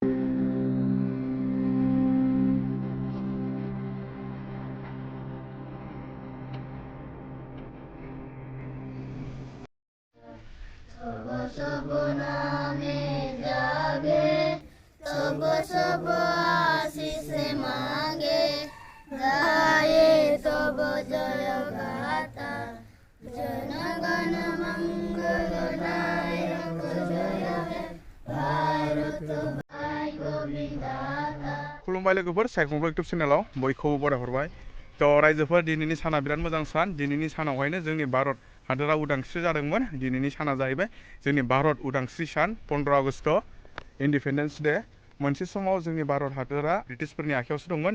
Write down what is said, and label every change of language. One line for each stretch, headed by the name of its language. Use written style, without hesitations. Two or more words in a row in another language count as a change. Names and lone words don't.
Bangla: সব নামে জাগে, সব আশিস মাগে, গাহে তব জয় গাথা, জনগণ মঙ্গল নায়ক জয় হে, ভারত ভাগ্য বিধাতা।
Bodo: खुलुमबाय लोगोफोर, सायखं इउटुब चेनेलाव बयखौबो बरायहरबाय। थ' रायजोफोर, दिनैनि साना बिराद मोजां सान। दिनैनि सानावहायनो जोंनि भारत हादोरा उदांस्रि जादोंमोन। दिनैनि साना जाहैबाय जोंनि भारत उदांस्रि सान, 15 आगस्ट
English: Independence Day.
Bodo: मोनसे समाव जोंनि भारत हादोरा ब्रिटिशफोरनि आखायावसो दंमोन।